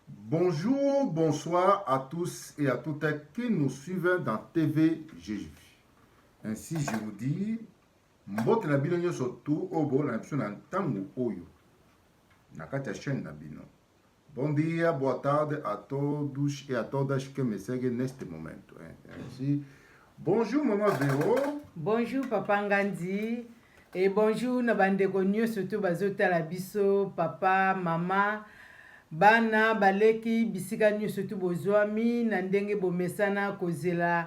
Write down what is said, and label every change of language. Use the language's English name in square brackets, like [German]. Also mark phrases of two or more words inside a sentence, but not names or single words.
[French] Bonjour, bonsoir à tous et à toutes qui nous suivent dans TV Jésus. Ainsi, je vous dis, [Lingala] mbote na bino nyo surtout obo na biso na ntango oyo na kati ya chaîne na bino. [Portuguese] Bon dia, boa tarde à todos et à todas que me seguem neste momento. [French] Ainsi, bonjour maman Véro. Bonjour papa Ngandi et bonjour [Lingala] na bandeko nyonso to bazotala biso papa mama bana baleki bisika nyonso to bozwami na ndenge bomesana kozela